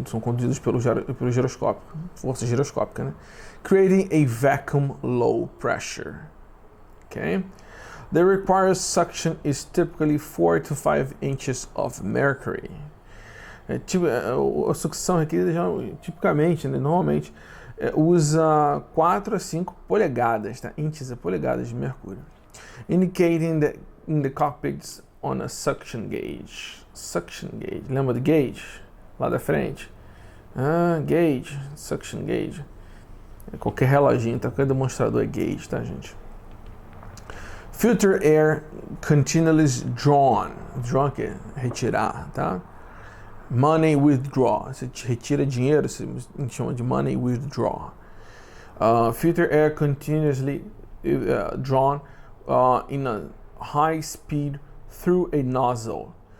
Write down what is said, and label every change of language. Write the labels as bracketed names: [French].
[Portuguese] São conduzidos pelo giroscópio, força giroscópica, né? [English] Creating a vacuum low pressure. Okay? The required suction is typically 4 to 5 inches of mercury. [Portuguese] A sucção requerida tipicamente, né, normalmente, usa 4 a 5 polegadas, tá? Inches é polegadas de mercúrio. [English] Indicating that in the cockpits on a suction gauge. [Portuguese] Suction gauge, lembra do gauge? Lá da frente. Gauge, suction gauge. Qualquer reloginho, tá? Qualquer demonstrador é gauge, tá, gente? [English] Filter air continually drawn. [Portuguese] Drawn que é retirar, tá? [English] Money withdraw. [Portuguese] Você retira dinheiro, se chama de [English] money withdraw. Filter air continuously drawn in a high speed through a nozzle.